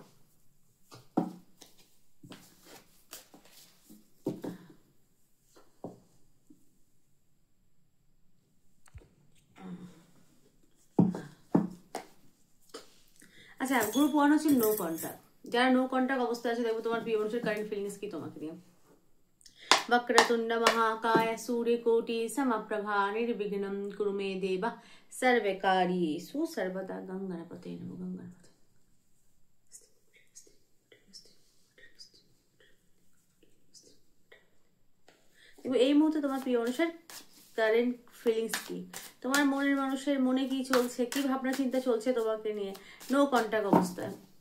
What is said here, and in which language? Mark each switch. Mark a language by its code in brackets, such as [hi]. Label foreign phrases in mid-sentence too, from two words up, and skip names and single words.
[bn] আচ্ছা, গ্রুপ 1 হচ্ছে [en] no contact. [bn] যারা [en] no contact [bn] অবস্থায় আছে দেখবো তোমার প্রিয় মানুষের [en] current feelings [bn] কি তোমাকে নিয়ে। [sa] वक्रतुंड महाकाय सूर्यकोटि समप्रभा निर्विघ्नं कुरु मे देव सर्वकार्येषु सर्वदा। गंगणपते नमो। [bn] गंगणपते এই মুহূর্তে তোমার প্রিয় মানুষের [en] current feelings [bn] কি, তোমার মনের মানুষের মনে কি চলছে, কি ভাবনা চিন্তা চলছে তোমাকে নিয়ে [en] no contact [bn] অবস্থায়।